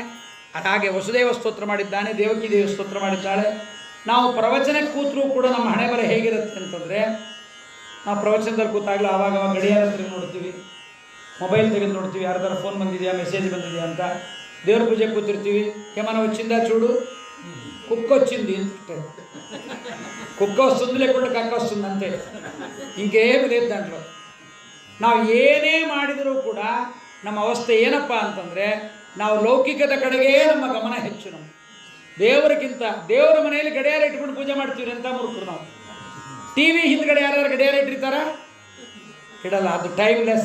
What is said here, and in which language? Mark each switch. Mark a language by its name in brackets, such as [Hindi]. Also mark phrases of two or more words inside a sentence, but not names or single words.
[Kannada] ಹಾಗೆ ವಸುದೇವ ಸ್ತೋತ್ರ ಮಾಡಿದ್ದಾನೆ, ದೇವಕಿ ದೇವಿ ಸ್ತೋತ್ರ ಮಾಡಿದ್ದಾಳೆ. ನಾವು ಪ್ರವಚನಕ್ಕೆ ಕೂತರೂ ಕೂಡ ನಮ್ಮ ಹಣೆ ಬರ ಹೇಗಿರುತ್ತೆ ಅಂತಂದರೆ, ನಾವು ಪ್ರವಚನದಲ್ಲಿ ಕೂತಾಗಲೂ ಆವಾಗ ಗಡಿಯಾರ ತೆಗೆದು ನೋಡ್ತೀವಿ, ಮೊಬೈಲ್ ತೆಗೆದು ನೋಡ್ತೀವಿ, ಯಾರ್ದಾರ ಫೋನ್ ಬಂದಿದೆಯಾ, ಮೆಸೇಜ್ ಬಂದಿದೆಯಾ ಅಂತ. ದೇವ್ರ ಪೂಜೆ ಕೂತಿರ್ತೀವಿ, [Telugu] ఏమన్నా వచ్చిందా చూడు, కుక్క వచ్చింది అంటే కుక్క వస్తుంది, లేకుంటే కక్క వస్తుంది అంతే, ఇంకేమీ లేదు దాంట్లో. [Kannada] ನಾವು ಏನೇ ಮಾಡಿದರೂ ಕೂಡ ನಮ್ಮ ಅವಸ್ಥೆ ಏನಪ್ಪ ಅಂತಂದರೆ, ನಾವು ಲೌಕಿಕದ ಕಡೆಗೇ ನಮ್ಮ ಗಮನ ಹೆಚ್ಚು. ನಮ್ಮ ದೇವರಿಗಿಂತ ದೇವರ ಮನೆಯಲ್ಲಿ ಗಡಿಯಾರ ಇಟ್ಕೊಂಡು ಪೂಜೆ ಮಾಡ್ತೀವಿ ಅಂತ ಮೂರ್ಖರು ನಾವು. ಟಿ ವಿ ಹಿಂದ್ಗಡೆ ಯಾರು ಗಡಿಯಾರ ಇಟ್ಟಿರ್ತಾರ? ಇಡಲ್ಲ, ಅದು ಟೈಮ್ಲೆಸ್.